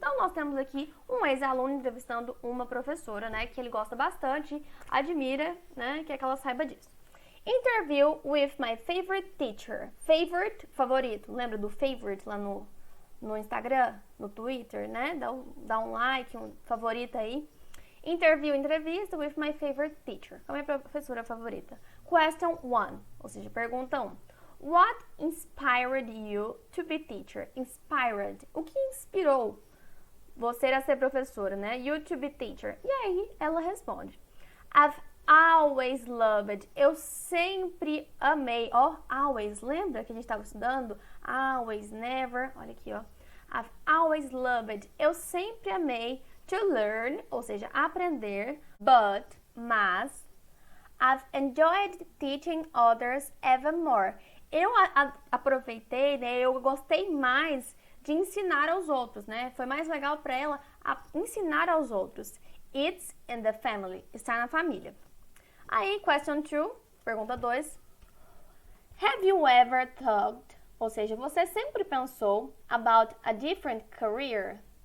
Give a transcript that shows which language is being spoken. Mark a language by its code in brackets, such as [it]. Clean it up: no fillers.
[pt] Então, nós temos aqui um ex-aluno entrevistando uma professora, né, que ele gosta bastante, admira, né, que ela saiba disso. [en] Interview with my favorite teacher. [pt] Favorite, favorito. Lembra do favorite lá no Instagram, no Twitter, né? Dá um like, um favorito aí. [en] Interview, [pt] entrevista [en] with my favorite teacher. [pt] Com a minha professora favorita. [en] Question 1, [pt] ou seja, pergunta 1. [en] What inspired you to be teacher? Inspired. [pt] O que inspirou você a ser professora, né? [en] You to be teacher. [pt] E aí ela responde. [en] I've always loved. [pt] Eu sempre amei. Ó, always. Lembra que a gente estava estudando? Always, never. Olha aqui, ó. [en] I've always loved. [pt] Eu sempre amei [en] to learn, [pt] ou seja, aprender. [en] Mas, I've enjoyed teaching others even more. [pt] Eu aproveitei, né? Eu gostei mais de ensinar aos outros, né? Foi mais legal para ela ensinar aos outros. [en] It's in the family. [pt] Está na família. Aí, [en] question 2, [pt] pergunta 2. [en] Have you ever thought, [pt] ou seja, você sempre pensou [en] about a different career?